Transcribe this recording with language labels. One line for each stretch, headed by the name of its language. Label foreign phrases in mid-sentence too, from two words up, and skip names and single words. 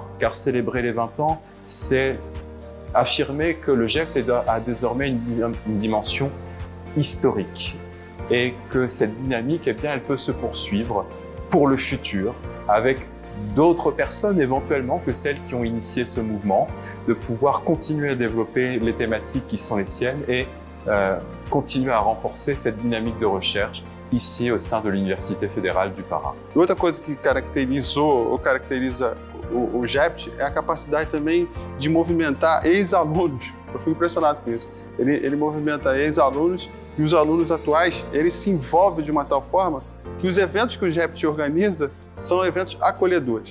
French: Car célébrer les 20 ans, c'est affirmer que le GEPT a désormais une dimension historique et que cette dynamique, elle peut se poursuivre pour le futur avec d'autres personnes éventuellement que celles qui ont initié ce mouvement, de pouvoir continuer à développer les thématiques qui sont les siennes et continuer à renforcer cette dynamique de recherche ici au sein de l'Université fédérale du Pará.
Portuguese: Outra coisa que caracteriza o GEPT é a capacidade também de movimentar ex-alunos. Eu fico impressionado com isso. Ele movimenta ex-alunos e os alunos atuais, eles se envolvem de uma tal forma que os eventos que o GEPT organiza são eventos acolhedores.